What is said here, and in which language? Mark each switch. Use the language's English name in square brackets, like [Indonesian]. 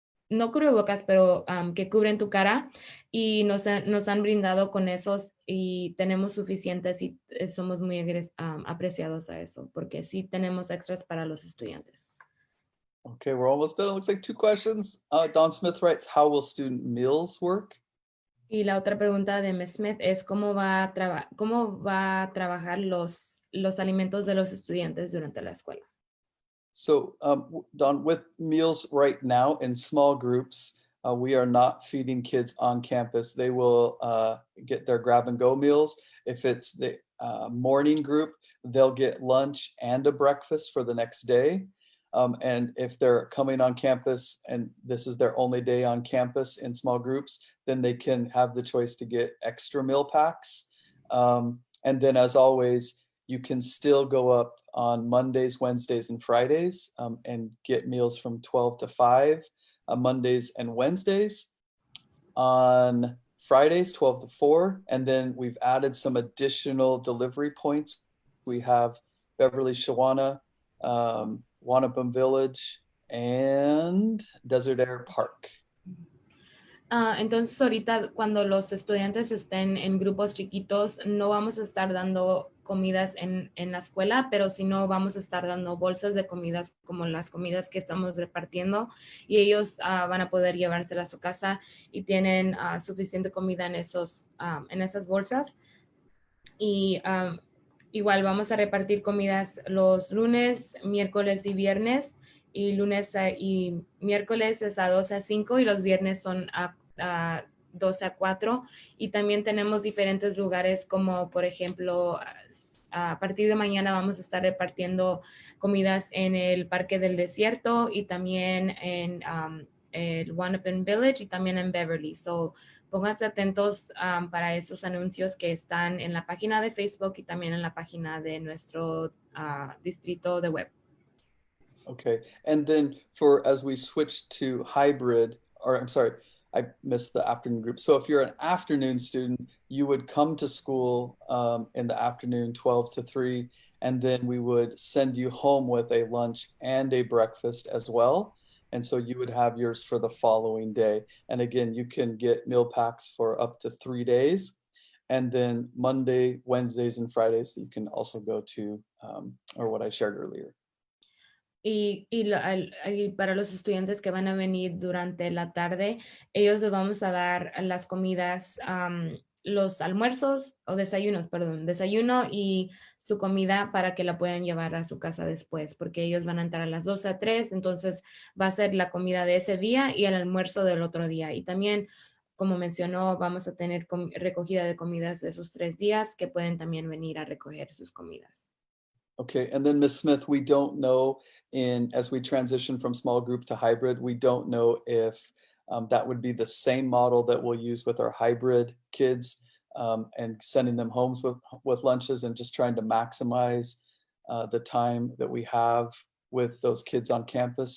[Spanish] no cubrebocas, pero que cubren tu cara y nos han brindado con esos y tenemos suficientes y somos muy apreciados a eso, porque sí tenemos extras para los estudiantes. [English] Okay, we're almost done. It looks like 2 questions. Don Smith writes, how will student meals work? [Spanish] Y la otra pregunta de Ms. Smith es cómo va a trabajar los alimentos de los estudiantes durante la escuela. [English] So, Don, with meals right now in small groups, we are not feeding kids on campus. They will get their grab and go meals. If it's the morning group, they'll get lunch and a breakfast for the next day. And if they're coming on campus and this is their only day on campus in small groups, then they can have the choice to get extra meal packs. And then as always, you can still go up on Mondays, Wednesdays, and Fridays and get meals from 12 to 5 on Mondays and Wednesdays. On Fridays, 12 to 4. And then we've added some additional delivery points. We have Beverly Shawana, Wanapum Village, and Desert Air Park. [Spanish] Entonces ahorita cuando los estudiantes estén en grupos chiquitos no vamos a estar dando comidas en la escuela, pero si no vamos a estar dando bolsas de comidas como las comidas que estamos repartiendo y ellos van a poder llevárselas a su casa y tienen suficiente comida en esas bolsas. Y igual vamos a repartir comidas los lunes, miércoles y viernes. Y lunes y miércoles es a 2 a 5 y los viernes son a 2 a 4. Y también tenemos diferentes lugares como, por ejemplo, a partir de mañana vamos a estar repartiendo comidas en el Parque del Desierto y también en el Wanapum Village y también en Beverly. So, pónganse atentos para esos anuncios que están en la página de Facebook y también en la página de nuestro distrito de web. [English] Okay, and then as we switch to hybrid, or I'm sorry, I missed the afternoon group. So if you're an afternoon student, you would come to school in the afternoon, 12 to 3, and then we would send you home with a lunch and a breakfast as well. And so you would have yours for the following day. And again, you can get meal packs for up to 3 days. And then Monday, Wednesdays, and Fridays that you can also go to, or what I shared earlier. [Spanish] Y para los estudiantes que van a venir durante la tarde, ellos les vamos a dar las comidas, los almuerzos o desayunos, perdón, desayuno y su comida para que la puedan llevar a su casa después, porque ellos van a entrar a las 2 a 3, entonces va a ser la comida de ese día y el almuerzo del otro día. Y también, como mencionó, vamos a tener recogida de comidas de esos 3 días que pueden también venir a recoger sus comidas. [English] Okay, and then Ms. Smith, we don't know as we transition from small group to hybrid, we don't know if that would be the same model that we'll use with our hybrid kids and sending them homes with lunches and just trying to maximize the time that we have with those kids on campus.